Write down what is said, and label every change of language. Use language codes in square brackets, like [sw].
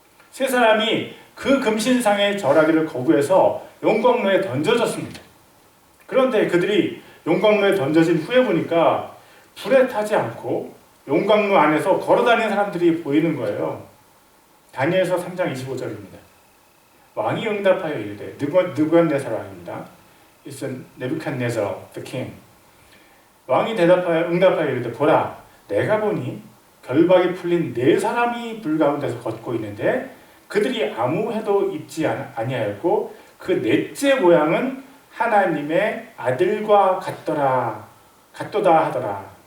[ko] 세 사람이 그 금신상에 절하기를 거부해서 영광로에 던져졌습니다. 그런데 그들이 영광로에 던져진 후에 보니까 불에 타지 않고 영광로 안에서 걸어다니는 사람들이 보이는 거예요. 다니엘서 3장 25절입니다. 왕이 응답하여 이르되, 느부갓네살 왕입니다. [en] It's Nebuchadnezzar, the king. [ko] 왕이 응답하여 이르되, 보라, 내가 보니 결박이 풀린 네 사람이 불 가운데서 걷고 있는데 그들이 아무 해도 입지 아니하였고 그 넷째 모양은 하나님의 아들과 같도다 하더라.